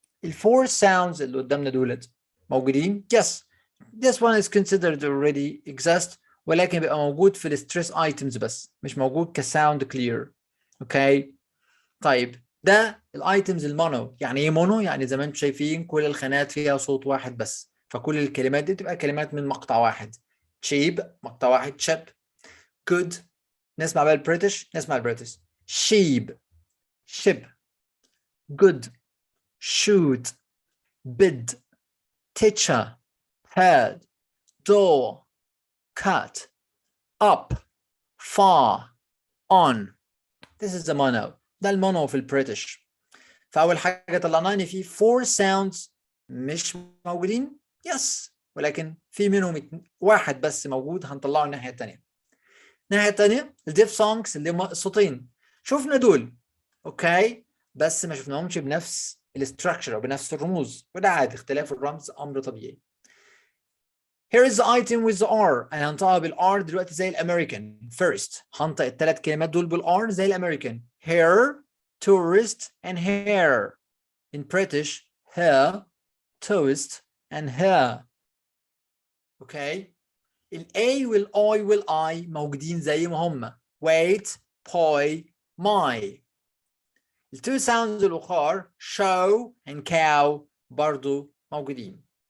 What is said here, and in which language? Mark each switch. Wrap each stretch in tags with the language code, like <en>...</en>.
<ar>الفور sounds اللي قدامنا دولت موجودين.</ar> <en>Yes, this one is considered already exist,</en> <ar>ولكن بيبقى موجود في الستريس items بس مش موجود كساوند clear. اوكي طيب ده الايتمز المونو. يعني ايه مونو؟ يعني زي ما انتم شايفين كل الخانات فيها صوت واحد بس، فكل الكلمات دي تبقى كلمات من مقطع واحد. cheap مقطع واحد chip. good نسمع بقى البريتش، نسمع البريتش.</ar> <en>sheep ship good shoot bid teacher head door cut up far on. This is the mono.</en> <ar>ده المونو في البريتش. فأول حاجة طلعناها إن في 4 sounds مش موجودين. يس ولكن في منهم واحد بس موجود هنطلعه الناحية التانية. الناحية التانية الديف سونجز اللي هم الصوتين شفنا دول. اوكي بس ما شفناهمش بنفس الاستراكشر او بنفس الرموز، وده عادي، اختلاف الرمز امر طبيعي.</ar> <en>Here is the item with the R.</en> <ar>انا هنطقها بالR دلوقتي زي الامريكان. First هنطق الثلاث كلمات دول بالR زي الامريكان.</ar> <en>Hair tourist and hair. In British hair toast and hair.</en> <ar>اوكي ال A وال I وال I موجودين زي ما هم.</ar> <en>wait poi my.</en> <ar>ال two sounds الأخرى show and cow برضو موجودين.</ar>